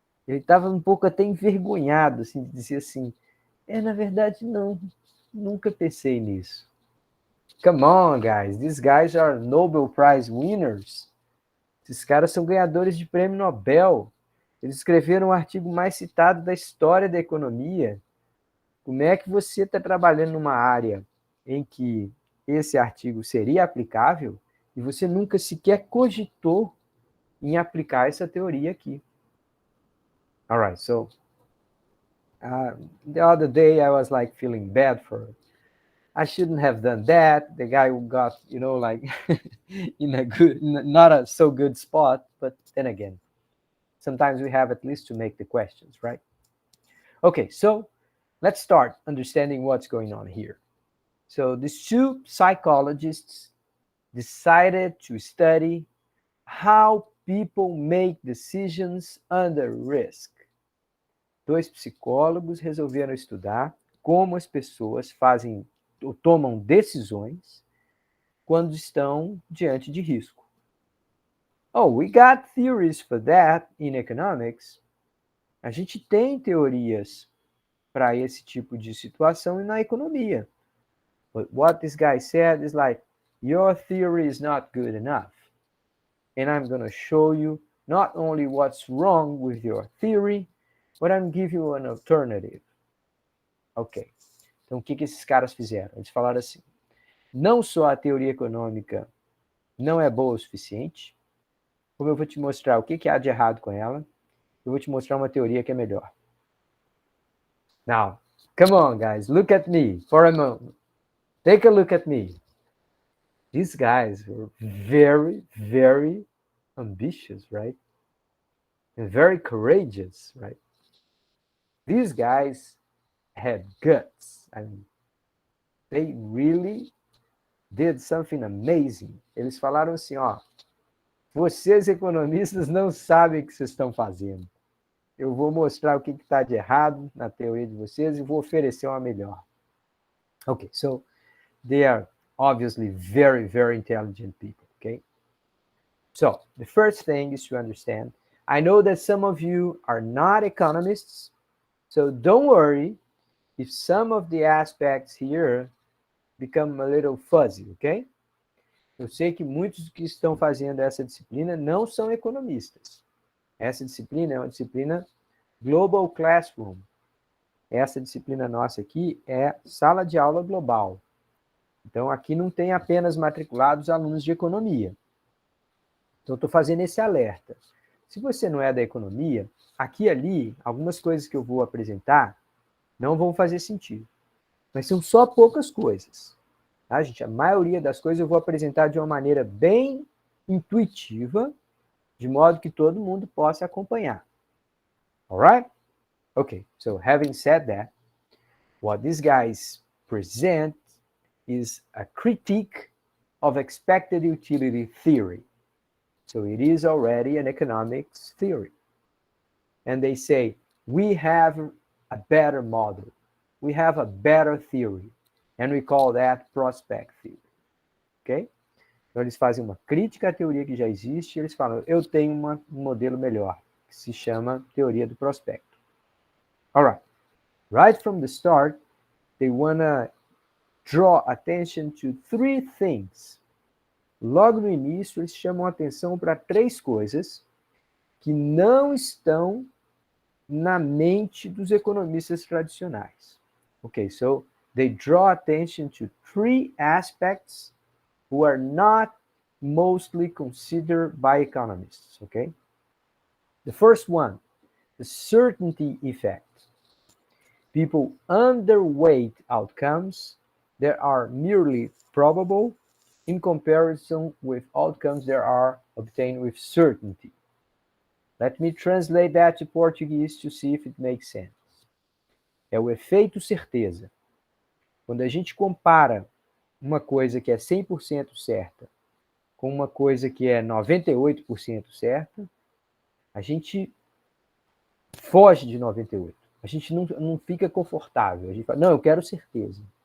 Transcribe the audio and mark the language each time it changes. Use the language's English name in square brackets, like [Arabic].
[Portuguese] Ele estava um pouco até envergonhado, assim, de dizer assim, na verdade, não, nunca pensei nisso. [English] Come on, guys, these guys are Nobel Prize winners. [Portuguese] Esses caras são ganhadores de prêmio Nobel. Eles escreveram o artigo mais citado da história da economia. Como é que você está trabalhando numa área em que esse artigo seria aplicável e você nunca sequer cogitou em aplicar essa teoria aqui? [English] All right, so the other day I was like feeling bad for, I shouldn't have done that. The guy got, like in a good, not a so good spot, but then again, sometimes we have at least to make the questions, right? Okay, so let's start understanding what's going on here. So these two psychologists decided to study how people make decisions under risk. [Portuguese] Dois psicólogos resolveram estudar como as pessoas fazem ou tomam decisões quando estão diante de risco. [English] Oh, we got theories for that in economics. [Portuguese] A gente tem teorias para esse tipo de situação na economia. [English] But what this guy said is like, your theory is not good enough. And I'm going to show you not only what's wrong with your theory, but I'm give you an alternative. Ok. [Portuguese] Então, o que esses caras fizeram? Eles falaram assim, não só a teoria econômica não é boa o suficiente, como eu vou te mostrar o que há de errado com ela, eu vou te mostrar uma teoria que é melhor. [English] Now, come on, guys, look at me for a moment. Take a look at me. These guys were very, very ambitious, right? And very courageous, right? These guys had guts. I mean, they really did something amazing. [Portuguese] Eles falaram assim, ó, vocês economistas não sabem o que vocês estão fazendo. Eu vou mostrar o que está de errado na teoria de vocês e vou oferecer uma melhor. [English] Okay, so they are obviously very, very intelligent people, okay? So the first thing is to understand, I know that some of you are not economists, so don't worry if some of the aspects here become a little fuzzy, ok? [Portuguese] Eu sei que muitos que estão fazendo essa disciplina não são economistas. Essa disciplina é uma disciplina Global Classroom. Essa disciplina nossa aqui é sala de aula global. Então, aqui não tem apenas matriculados alunos de economia. Então, estou fazendo esse alerta. Se você não é da economia, aqui e ali, algumas coisas que eu vou apresentar não vão fazer sentido. Mas são só poucas coisas. Tá, gente? A maioria das coisas eu vou apresentar de uma maneira bem intuitiva, de modo que todo mundo possa acompanhar. Alright? [English] Okay, so having said that, what these guys present is a critique of expected utility theory. So it is already an economics theory. And they say, we have a better model. We have a better theory. And we call that prospect theory. Ok? [Portuguese] Então, eles fazem uma crítica à teoria que já existe e eles falam, eu tenho um modelo melhor, que se chama teoria do prospecto. All right. [English] Right from the start, they want to draw attention to three things. [Portuguese] Logo no início, eles chamam atenção para três coisas que não estão na mente dos economistas tradicionais. [English] Okay, so they draw attention to three aspects who are not mostly considered by economists, okay? The first one, the certainty effect. People underweight outcomes that are merely probable in comparison with outcomes that are obtained with certainty. Let me translate that to Portuguese to see if it makes sense. [Portuguese] É o efeito certeza. Quando a gente compara uma coisa que é 100% certa com uma coisa que é 98% certa, a gente foge de 98%. A gente não fica confortável. A gente fala, não, eu quero certeza.